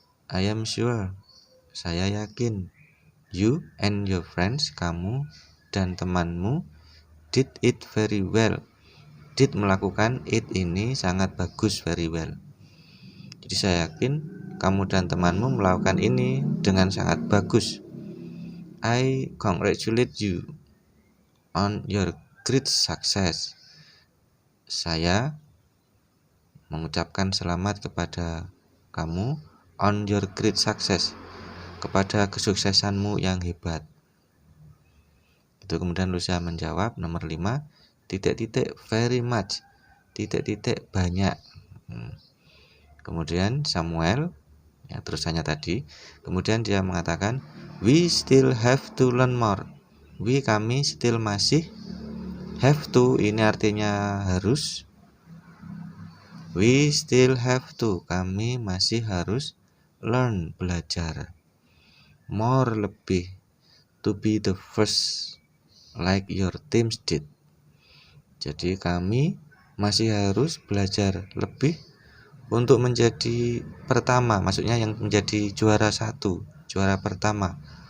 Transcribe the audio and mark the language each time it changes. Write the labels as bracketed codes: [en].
[en] I am sure, [id] saya yakin, [en] you and your friends, [id] kamu dan temanmu, [en] did it very well. Did, [id] melakukan, [en] it [id] ini sangat bagus, [en] very well. [id] Jadi saya yakin kamu dan temanmu melakukan ini dengan sangat bagus. [en] I congratulate you on your great success. [id] Saya mengucapkan selamat kepada kamu [en] on your great success, [id] kepada kesuksesanmu yang hebat. Itu kemudian Lucia menjawab nomor 5, [en] very much, [id] banyak. Kemudian Samuel, ya terusannya tadi, kemudian dia mengatakan, [en] we still have to learn more. [id] Kami [en] still [id] masih, [en] have to [id] ini artinya harus. [en] We still have to, [id] kami masih harus [en] learn, [id] belajar. [en] More, [id] lebih. [en] To be the first, like your teams did. [id] Jadi kami masih harus belajar lebih untuk menjadi pertama, maksudnya yang menjadi juara 1, juara pertama.